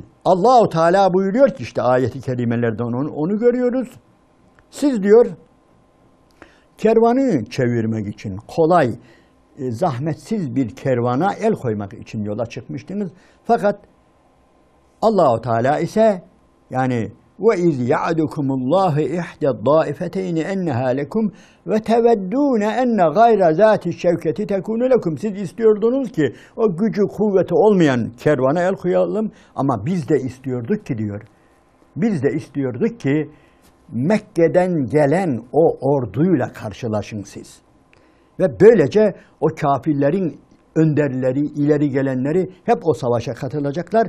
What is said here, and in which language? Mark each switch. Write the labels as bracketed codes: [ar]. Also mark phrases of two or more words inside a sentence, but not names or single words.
[tr] Allahu Teala buyuruyor ki işte ayeti kerimelerden onu görüyoruz. Siz diyor kervanı çevirmek için kolay, zahmetsiz bir kervana el koymak için yola çıkmıştınız. Fakat Allahu Teala ise yani [ar] وَاِذْ يَعْدُكُمُ اللّٰهِ اِحْدَ الضَّائِفَتَيْنِ اَنَّهَا لَكُمْ وَتَوَدُّونَ اَنَّ غَيْرَ ذَاتِ الشَّوْكَةِ تَكُونُ لَكُمْ. [tr] Siz istiyordunuz ki o gücü, kuvveti olmayan kervana el koyalım ama biz de istiyorduk ki diyor. Biz de istiyorduk ki Mekke'den gelen o orduyla karşılaşın siz. Ve böylece o kafirlerin önderleri, ileri gelenleri hep o savaşa katılacaklar.